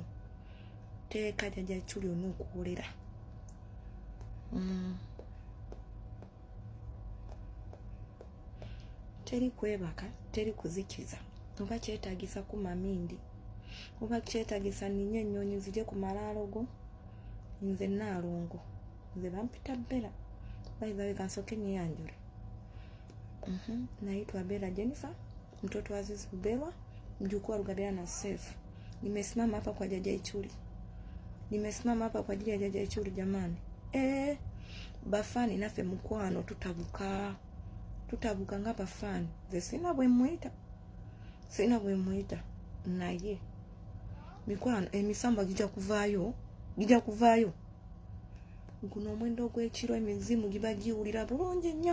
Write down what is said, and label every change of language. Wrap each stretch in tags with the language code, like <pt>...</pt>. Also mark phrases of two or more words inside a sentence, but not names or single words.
<lg>Teeka Jajja Iculi onookuwolera. Teri kwebaka, teri kuzikiza. Oba kyetaagisa kumamindi oba kyetaagisa ninye ennyonyi zije ku malaalo go. Nze Nnaalongo, nze bampita Bella. Baizawe kansooke nyeyanjule.</lg> <sw>Naitwa Bella Jennifer, mtoto wa Azizi Belwa, mjukuu wa Rugabirana Sefu. Nimesimama hapa kwa Jajja Iculi. Nimesimama hapa kwa ajili ya Jajja Iculi jamani.</sw> <lg>Bafani nafe mukwano tutabuka nga bafani. Ze sina bwe mwita naye mikwano emisamba gijja kuvaayo guno omwendo ogw'ekiro emizimu giba giwulira bulungi nnyo.</lg>